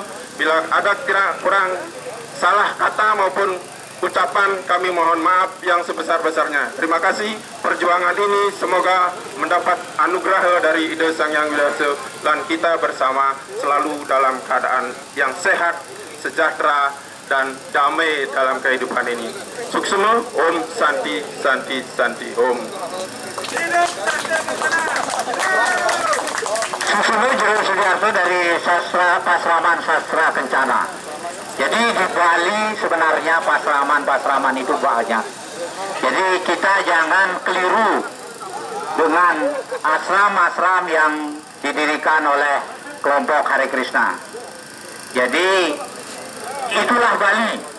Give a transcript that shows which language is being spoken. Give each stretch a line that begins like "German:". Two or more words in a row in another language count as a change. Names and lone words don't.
Indonesian: Bila ada kurang salah kata maupun ucapan, kami mohon maaf yang sebesar-besarnya. Terima kasih. Perjuangan ini semoga mendapat anugerah dari Ida Sang Hyang Widiwasa, dan kita bersama selalu dalam keadaan yang sehat, sejahtera, dan damai dalam kehidupan ini.
Sanskrit: Suksema, Om Santi Santi Santi Om.
Indonesian: Suksema Jero Sugiarto dari Pasraman Sastra Kencana. Jadi di Bali sebenarnya pasraman itu banyak. Jadi kita jangan keliru dengan asram-asram yang didirikan oleh kelompok Hare Krishna. Jadi itulah Bali.